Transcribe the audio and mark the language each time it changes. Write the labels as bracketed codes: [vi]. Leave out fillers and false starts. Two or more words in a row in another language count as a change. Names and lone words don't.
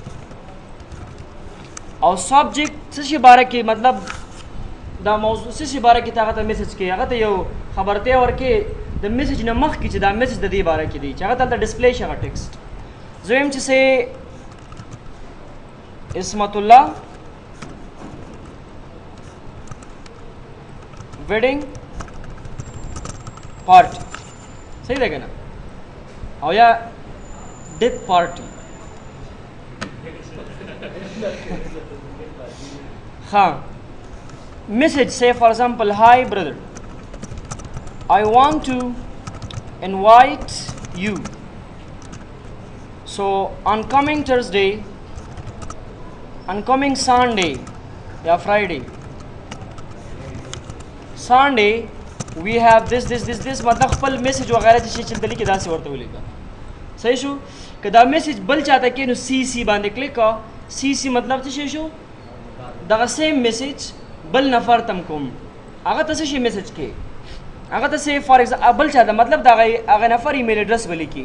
[ps] او سبجیکټ څه شي باره کې مطلب دا موضوع څه شي باره کې هغه ته میسج کوي هغه ته یو خبرتیا ورکړي د میسج نه مخکې چې دا میسج د دې باره کې دی چې هغه ته ډسپلی شي هغه ټیکسټ زه وایم چې سه [en] اسمت الله wedding party [ps] صحیح ده کنه او یا [en] death party ها message, say for example, hi brother, I want to invite you. So on coming Thursday, on coming Sunday, yeah, Friday, Sunday, we have this मतलब [ps] خپل میسج وغیرہ چې چلته لیکي دا څه ورته ولیکه. صحیح شو؟ که دا میسج بل چاته کې نو سی سی باندې کلیک کا. سی سی مطلب څه شو؟ دغه [en] same message [ps] بل نفر تم کوم. هغه ته څه میسج کې؟ هغه ته [en] so for example [ps] بل چاته مطلب دا هغه نفر [en] email address [ps] ولیکي.